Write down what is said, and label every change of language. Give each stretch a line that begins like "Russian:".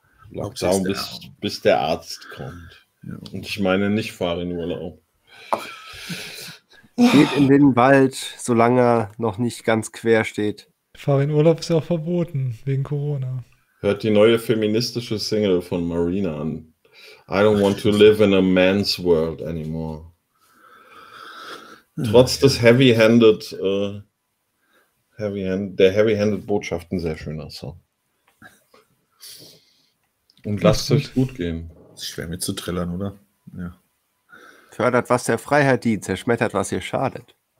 German: Lockdown, bis der Arzt kommt. Ja. Und ich meine nicht fahren in Urlaub. Geht in den Wald, solange er noch nicht ganz quer steht. Fahren in Urlaub ist ja auch verboten, wegen Corona. Hört die neue feministische Single von Marina an.
English: I don't want to live in a man's world anymore.
German: Trotz des heavy-handed Botschaften sehr schöner Song. Und lasst es euch gut gehen. Das ist schwer mitzutrillern, oder? Ja. Fördert, was der Freiheit dient, zerschmettert, was ihr schadet.